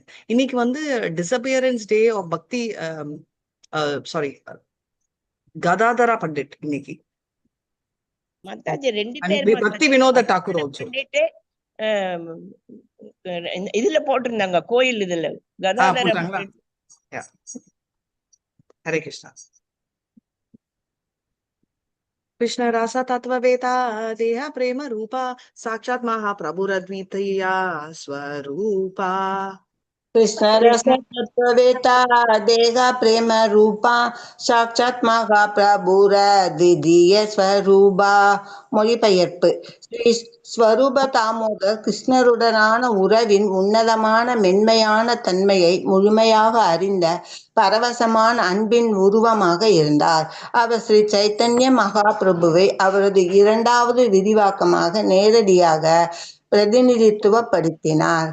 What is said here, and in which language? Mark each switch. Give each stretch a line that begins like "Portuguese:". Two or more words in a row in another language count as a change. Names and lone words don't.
Tamil: இன்னைக்கு வந்து
English: disappearance day of
Tamil: பக்தி சாரி கதாதரா பண்டிட் இன்னைக்கு. மாதாஜி 2
English: And
Tamil: பேர் பக்தி வினோத டாக்கூர் ஆல்சோ பண்ணிட்டு இதுல போட்டிருந்தாங்க கோயில் இதுல கதாதர போட்டாங்களா? ஹரே கிருஷ்ணா.
Sanskrit: कृष्ण रासा तत्ववेता देह प्रेम रूपा साक्षात महाप्रभुरद्वितीया स्वरूपा. कृष्ण रस तत्ववेता देह प्रेम रूपा साक्षात महाप्रभुर द्वितीय स्वरूपा.
Tamil: மொழிபெயர்ப்பு. ஸ்ரீ ஸ்வரூப தாமோதர் கிருஷ்ணருடனான உறவின் உன்னதமான மென்மையான தன்மையை முழுமையாக அறிந்த பரவசமான அன்பின் உருவமாக இருந்தார். அவர் ஸ்ரீ சைத்தன்ய மகாபிரபுவை அவரது இரண்டாவது விரிவாக்கமாக நேரடியாக பிரதிநிதித்துவப்படுத்தினார்.